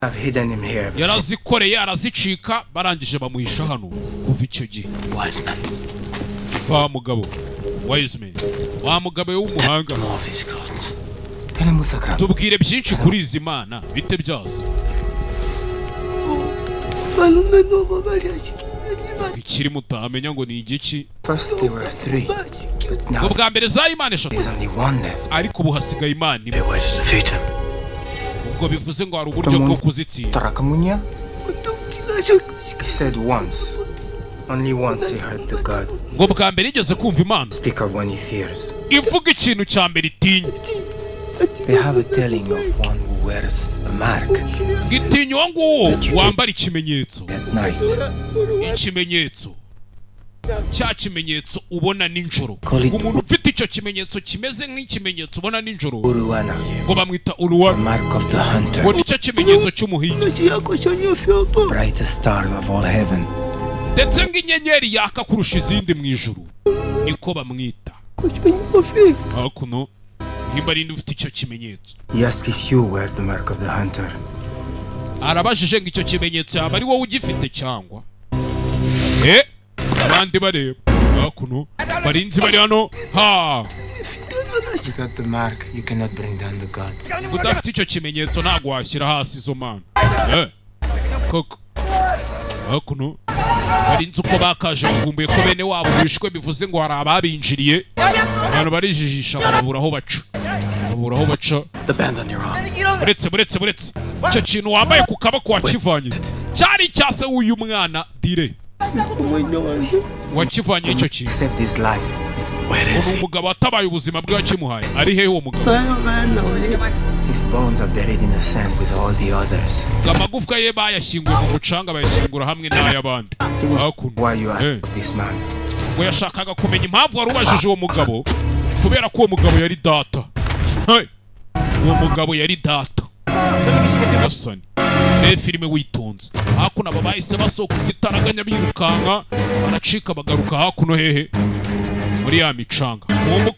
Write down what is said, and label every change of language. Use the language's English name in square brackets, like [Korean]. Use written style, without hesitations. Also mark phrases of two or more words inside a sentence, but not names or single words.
[English] I've hidden him here. [Kinyarwanda] Yarazikoreye arazicika barangije bamuhisha hano kuva icyo gihe. [English] Wise man. [Kinyarwanda] Wa mugabo. [English] Wise man. [Kinyarwanda] Wa mugabo w'umuhanga. [English] More of his gods. [Kinyarwanda] Tubwire byinshi kuri izi mana bite byazo. Ikiri mutamenya ngo ni igiki. [English] First there were 3, but now [Kinyarwanda] Ubwa mbere zari imana eshatu. [English] there's only 1 left. [Kinyarwanda] Ariko ubu hasigaye imana imwe. [English] Be way to defeat him. [Kinyarwanda] Ubwo bivuze ngo hari uburyo bwo kuzitsinda. Tarakamunya? [English] He said once. Only once he heard the god [Kinyarwanda] Ngo bwa mbere igeze kumva imana. [English] speak of one he fears. [Kinyarwanda] Ivuga ikintu cya mbere itinya. [English] They have a telling of one who wears a mark [Kinyarwanda] Gitinya uwo nguwo wambara ikimenyetso. at night. Ikimenyetso. Cya kimenyetso ubona ninjoro. [English] Call it- [Kinyarwanda] Umuntu ufite icyo kimenyetso kimeze nk'ikimenyetso ubona ninjoro. Uruwana, Ngo bamwita [English] the [Kinyarwanda] uruwa. [English] mark of the hunter, [Kinyarwanda] Ngo nicyo kimenyetso cy'umuhigi. [English] brightest star of all heaven. [Kinyarwanda] Ndetse nk'inyenyeri yaka kurusha izindi mu ijuru. Niko bamwita. Hakuno nimba ari ufite icyo kimenyetso. [English] He asked if you wear the mark of the hunter. [Kinyarwanda] Arabajije ngo icyo kimenyetso yaba ari wowe ugifite cyangwa. Abandi bareba. Hakuno barinzi bari hano. Ha! [English] Without the mark, you cannot bring down the god. [Kinyarwanda] Udafite icyo kimenyetso ntabwo washyira hasi izo mana. Koko. Hakuno barinzi uko bakaje bavumbuye ko bene wabo bishwe bivuze ngo hari ababinjiriye. Abantu barijijisha babura aho baca. Babura aho baca. [English] The band on your arm. [Kinyarwanda] Buretse. Icyo kintu wambaye ku kaboko wakivanye. Cyari cyase uyu mwana dire. Wakivanye icyo kintu. [English] Saved his life. Where is he? [Kinyarwanda] Umugabo atabaye ubuzima bwe wakimuhaye. Ari hehe uwo mugabo? [English] His bones are buried in the sand with all the others. [Kinyarwanda] Amagufwa ye bayashyinguye mu mucanga bayashyingura hamwe n'ay'abandi. Hakuno. [English] Why you ask of this man? [Kinyarwanda] Ngo yashakaga kumenya impamvu wari ubajije uwo mugabo kubera ko uwo mugabo yari data. Uwo mugabo yari data. Gasani. Filime witonze. Hakuno aba bahise basohoka igitaraganya birukanka baracika bagaruka hakuno hehe muri ya micanga.